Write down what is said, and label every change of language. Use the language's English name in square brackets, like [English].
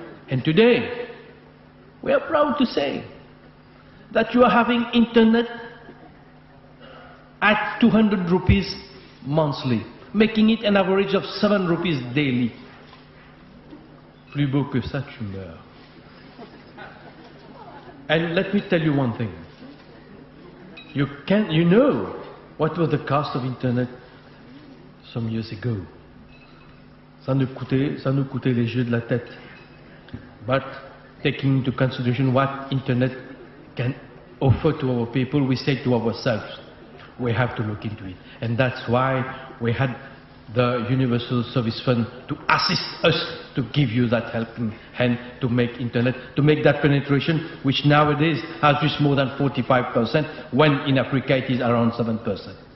[English] And today, we are proud to say that you are having internet at 200 rupees monthly, making it an average of 7 rupees daily. [French] Plus beau que ça, tu meurs. [English] And let me tell you one thing. You know what was the cost of internet some years ago. [French] Ça nous coûtait les yeux de la tête. [English] But taking into consideration what internet can offer to our people, we say to ourselves, we have to look into it. And that's why we had the Universal Service Fund to assist us to give you that helping hand to make internet, to make that penetration, which nowadays has reached more than 45%, when in Africa it is around 7%.